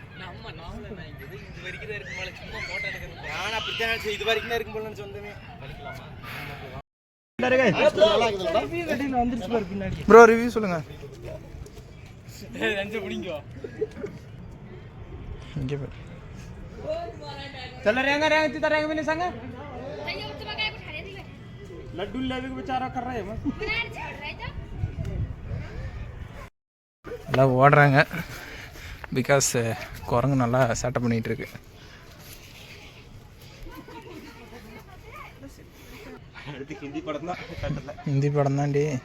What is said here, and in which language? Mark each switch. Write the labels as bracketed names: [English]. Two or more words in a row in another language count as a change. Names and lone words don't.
[English] bro review [Tamil] சொல்லுங்க. இங்கே பாரு. [Hindi] लड्डू लेवे के बेचारा कर रहे हैं. [Tamil] எல்லாம் ஓடுறாங்க. பிகாஸ் குரங்கு நல்லா சேட்டை பண்ணிகிட்டு இருக்கு. ஹிந்தி படம் தான்டி.